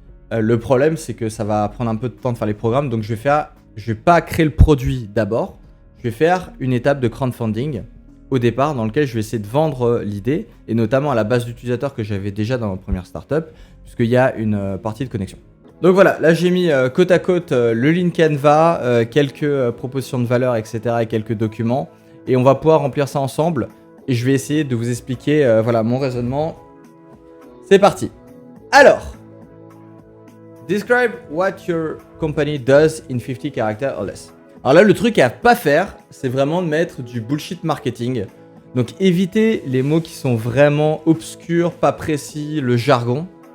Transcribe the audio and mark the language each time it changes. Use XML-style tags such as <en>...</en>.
<fr>Le problème, c'est que ça va prendre un peu de temps de faire les programmes, donc je vais pas créer le produit d'abord, je vais faire une étape de crowdfunding au départ dans lequel je vais essayer de vendre l'idée et notamment à la base d'utilisateurs que j'avais déjà dans ma première startup puisqu'il y a une partie de connexion. Donc voilà, là j'ai mis côte à côte le link Canva, quelques propositions de valeur, etc. et quelques documents et on va pouvoir remplir ça ensemble et je vais essayer de vous expliquer voilà, mon raisonnement. C'est parti. Alors,</fr> <en>describe what your company does in 50 characters or less.</en> <fr>Alors là, le truc à pas faire, c'est vraiment de mettre du bullshit marketing. Donc évitez les mots qui sont vraiment obscurs, pas précis, le jargon.</fr>